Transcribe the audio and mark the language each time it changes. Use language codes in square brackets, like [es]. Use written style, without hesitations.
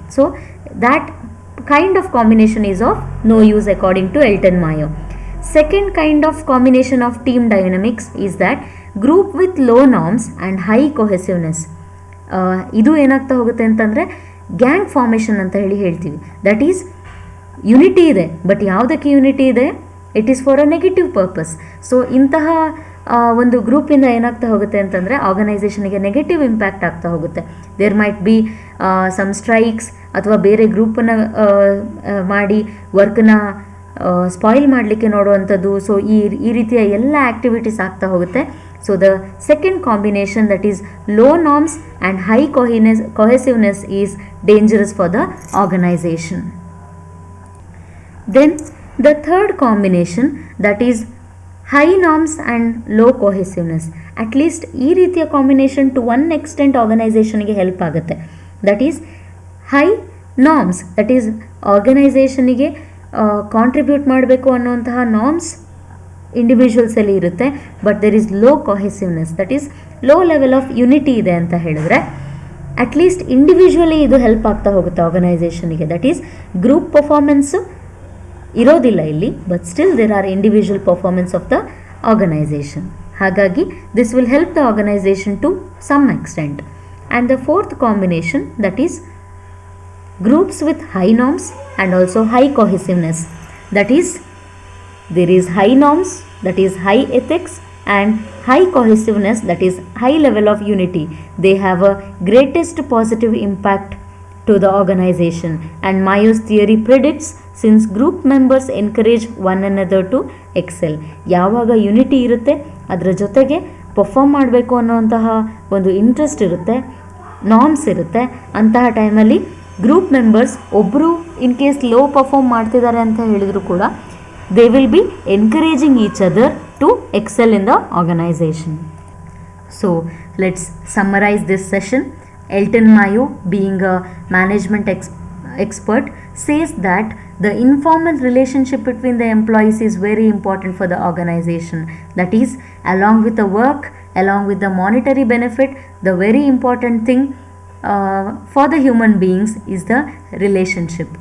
[en] So that kind of combination is of no use according to Elton Mayo. Second kind of combination of team dynamics is that group with low norms and high cohesiveness. [kn] ಇದು ಏನಾಗ್ತಾ ಹೋಗುತ್ತೆ ಅಂತಂದರೆ gang formation ಅಂತ ಹೇಳ್ತೀವಿ. [en] That is unity ಇದೆ, but ಯಾವುದಕ್ಕೆ unity ಇದೆ, it is for a negative purpose. [kn] So ಇಂತಹ ಒಂದು ಗ್ರೂಪಿಂದ ಏನಾಗ್ತಾ ಹೋಗುತ್ತೆ ಅಂತಂದರೆ ಆರ್ಗನೈಸೇಷನ್ಗೆ ನೆಗೆಟಿವ್ ಇಂಪ್ಯಾಕ್ಟ್ ಆಗ್ತಾ ಹೋಗುತ್ತೆ. [en] there might be some strikes [kn] ಅಥವಾ ಬೇರೆ ಗ್ರೂಪನ್ನು ಮಾಡಿ ವರ್ಕ್ನ ಸ್ಪಾಯಿಲ್ ಮಾಡಲಿಕ್ಕೆ ನೋಡುವಂಥದ್ದು. ಸೊ ಈ ರೀತಿಯ ಎಲ್ಲ ಆ್ಯಕ್ಟಿವಿಟೀಸ್ ಆಗ್ತಾ ಹೋಗುತ್ತೆ. [en] So the second combination, that is low norms and high cohesiveness, is dangerous for the organization. Then the third combination, that is high norms and low cohesiveness. [kn] At least ಈ ರೀತಿಯ combination [en] to one extent [kn] ಆರ್ಗನೈಸೇಷನ್ಗೆ help ಆಗುತ್ತೆ. [en] that is high norms, [kn] that is ಆರ್ಗನೈಸೇಷನಿಗೆ contribute ಮಾಡಬೇಕು ಅನ್ನುವಂತಹ norms ಇಂಡಿವಿಜುವಲ್ಸಲ್ಲಿ ಇರುತ್ತೆ. But there is low ಕೊಹೆಸಿವ್ನೆಸ್, [en] that is low level of unity [kn] ಇದೆ ಅಂತ ಹೇಳಿದ್ರೆ at least individually ಇದು ಹೆಲ್ಪ್ ಆಗ್ತಾ ಹೋಗುತ್ತೆ ಆರ್ಗನೈಸೇಷನಿಗೆ. [en] that is group performance [kn] ಇರೋದಿಲ್ಲ ಇಲ್ಲಿ, [en] But still there are individual performance of the organization. [kn] ಹಾಗಾಗಿ [en] This will help the organization to some extent. And the fourth combination, that is groups with high norms and also high cohesiveness. That is, there is high norms, that is high ethics, and high cohesiveness, that is high level of unity. They have a greatest positive impact to the organization. And Mayo's theory predicts, since group members encourage one another to excel. [kn] ಯಾವಾಗ unity ಇರುತ್ತೆ, ಅದರ ಜೊತೆಗೆ perform ಮಾಡಬೇಕು ಅನ್ನೋಂತಹ ಒಂದು interest ಇರುತ್ತೆ, norms ಇರುತ್ತೆ, ಅಂತಹ ಟೈಮಲ್ಲಿ ಗ್ರೂಪ್ ಮೆಂಬರ್ಸ್ ಒಬ್ಬರು ಇನ್ ಕೇಸ್ ಲೋ ಪರ್ಫಾರ್ಮ್ ಮಾಡ್ತಿದ್ದಾರೆ ಅಂತ ಹೇಳಿದ್ರು ಕೂಡ [en] They will be encouraging each other to excel in the organization. So let's summarize this session. Elton Mayo, being a management expert says that the informal relationship between the employees is very important for the organization. That is, along with the work, along with the monetary benefit, the very important thing for the human beings is the relationship.